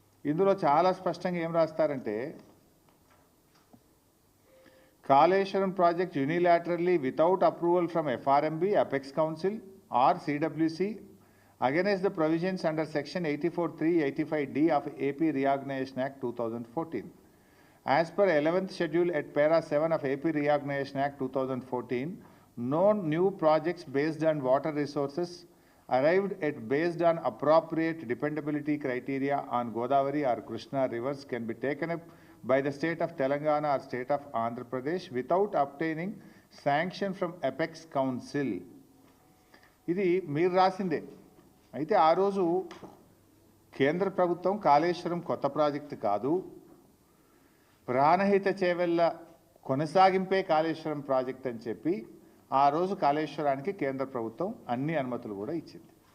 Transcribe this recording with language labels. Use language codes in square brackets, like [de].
[te] ఇందులో చాలా స్పష్టంగా ఏం రాస్తారంటే, [en] Kaleshwaram project unilaterally without approval from FRMB, apex council or CWC against the provisions under section 84(3), 85(d) of AP Reorganization Act 2014. As per 11th schedule at para 7 of AP Reorganization Act 2014, no new projects based on water resources arrived at based on appropriate dependability criteria on Godavari or Krishna rivers can be taken up by the state of Telangana or state of Andhra Pradesh without obtaining sanction from Apex Council. [te] ఇది మీరు రాసిందే. అయితే ఆ రోజు కేంద్ర ప్రభుత్వం కాళేశ్వరం కొత్త project కాదు, Pranahita Chevella కొనసాగింపే Kaleshwaram project అని చెప్పి ఆ రోజు కాళేశ్వరానికి కేంద్ర ప్రభుత్వం అన్ని అనుమతులు కూడా ఇచ్చింది.